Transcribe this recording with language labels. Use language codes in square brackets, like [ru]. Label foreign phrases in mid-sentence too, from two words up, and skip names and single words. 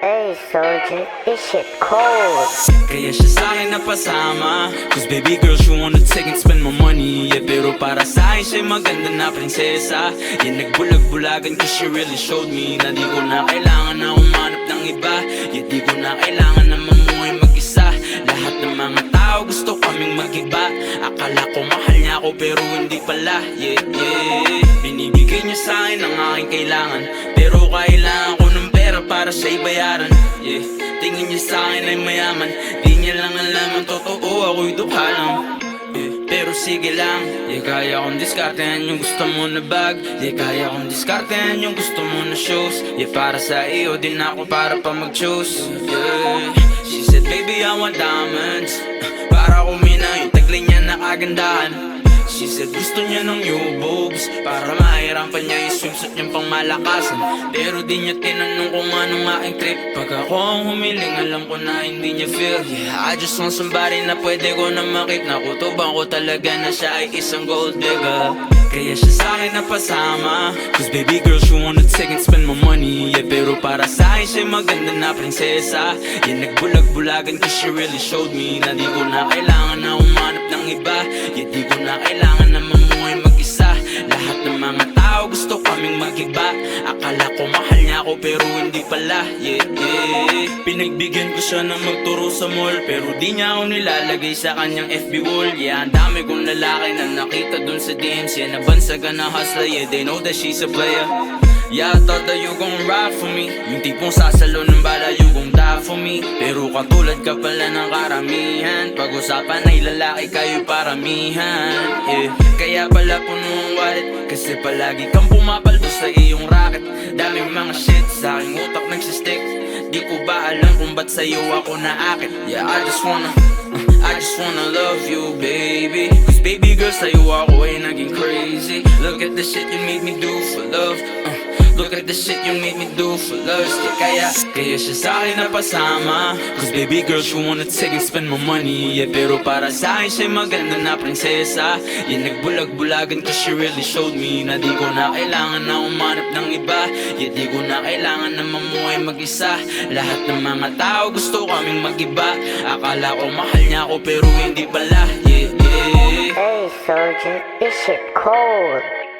[en] Hey soldier, this shit cold. [tl] Kaya siya sa'kin napasama, [en] cause baby girl, she wanna take and spend my money. Yeah, [tl] pero para sa'kin siya'y maganda na prinsesa. Yeah, nagbulag-bulagan [en] cause she really showed me [tl] na di ko na kailangan na umanap ng iba. Yeah, di ko na kailangan na mamuhay mag-isa. Lahat ng mga tao gusto kaming mag-iba. Akala ko mahal niya ako pero hindi pala. [en] Yeah, yeah. [tl] Binibigay niya sa'kin ang aking kailangan, pero kailangan ko ng pera para siya'y bayaran. Yeah, tingin niya sa'kin ay mayaman, di niya lang alam ang totoo, ako'y dukha lang. Yeah, pero sige lang, yeah, kaya kong diskartehan yung gusto mo na bag. Yeah, kaya kong diskartehan yung gusto mo na shows. Yeah, para sa iyo din ako para pa mag-choose. [en] Yeah, she said baby I want diamonds, [tl] para kumina yung taglay niya na kagandahan. She said gusto niya ng [en] new boobs, [tl] para mahirapan niya yung swimsuit niyang pangmalakasan. Pero di niya tinanong kung anong aking trip. Pag ako ang humiling, alam ko na hindi niya feel. [en] Yeah, I just want somebody [tl] na pwede ko na makip. Nakutuban ko talaga na siya ay isang gold digger. Kaya siya sa'kin napasama, [en] cause baby girl, she wanna take and spend my money. Yeah, [tl] pero para sa'kin siya'y maganda na prinsesa. Yeah, nagbulag-bulagan [en] cause she really showed me [tl] na di ko na kailangan na umanap ng iba. Yeah, di ko na kailangan na mamuhay mag-isa. Lahat ng mga tao gusto kaming mag-iba. Akala ko mahal niya ako pero hindi pala. [en] Yeah, yeah. [tl] Pinagbigyan ko siya ng magturo sa mall, pero di niya ako nilalagay sa kanyang FB wall. Yeah, ang dami kong lalaki na nakita dun sa DMs. [en] Yeah, [tl] nabansagan na [en] hustler, yeah, they know that she's a player. Yeah, I thought that you gon' ride for me, [tl] yung tipong sasalo ng bala, [en] you gon' die for me. [tl] Pero katulad ka pala ng karamihan, pag-usapan ay lalaki kayo paramihan. Yeah, kaya pala puno ang wallet, kasi palagi kang pumapaldo sa iyong racket. Daming mga shit sa aking utak nagsistick, di ko ba alam kung ba't sa'yo ako naakit. [en] Yeah, I just wanna love you, baby. Cause baby girl, [tl] sa'yo ako ay naging crazy. [en] Look at the shit you made me do for love. Look at the shit you made me do for love. [tl] Kaya siya sa'kin napasama, [en] cause baby girl, she wanna take and spend my money. Yeah, [tl] pero para sa'kin siya'y maganda na prinsesa. Yeah, nagbulag-bulagan [en] cause she really showed me [tl] na di ko na kailangan na umanap ng iba. Yeah, di ko na kailangan na mamuhay mag-isa. Lahat ng mga tao gusto kaming mag-iba. Akala ko mahal niya ako pero hindi pala. [en] Yeah, yeah. Hey soldier, this shit cold.